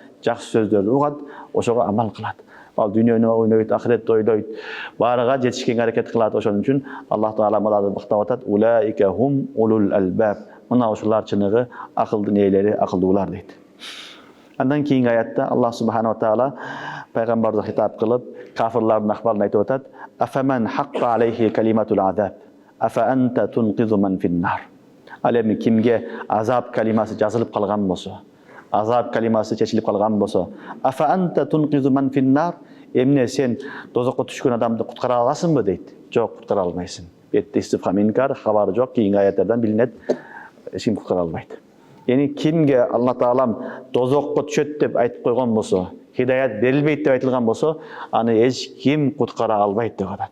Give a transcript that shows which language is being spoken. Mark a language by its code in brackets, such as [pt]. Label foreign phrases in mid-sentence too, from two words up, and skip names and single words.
[ky] Жакшы сөздөрдү угат, ошого амал кылат. Ал дүйнөнү ойнойт, ахиретти ойлойт, баарыга жетишкенге аракет кылат. Ошон үчүн Аллах Таала аларды мактап атат. [ar] أولئك هم أولو الألباب. [ky] Мына ошолар чыныгы акылдын ээлери, акылдуулар дейт. Андан кийинки аятта Аллах [ar] سبحانه وتعالى [ky] пайгамбарды хитап кылып, кафирлардын акыбарын айтып атат. [ar] أفمن حق عليه كلمة العذاب أفأنت تنقذ من في النار. [ky] Ал эми кимге азап калимасы жазылып калган болсо, азап калимасы чечилип калган болсо, [ar] أفأنت تنقذ من في النار, [ky] эмне сен дозокко түшкөн адамды куткара аласыңбы дейт. Жок, куткара албайсың. Бетте [ar] استفهام إنكار, [ky] хабары жок, кийинки аяттардан билинет, эч ким куткара албайт. Яни кимге Алла Таалам дозокко түшөт деп айтып койгон болсо, хидаят берилбейт деп айтылган болсо, аны эч ким куткара албайт деп атат.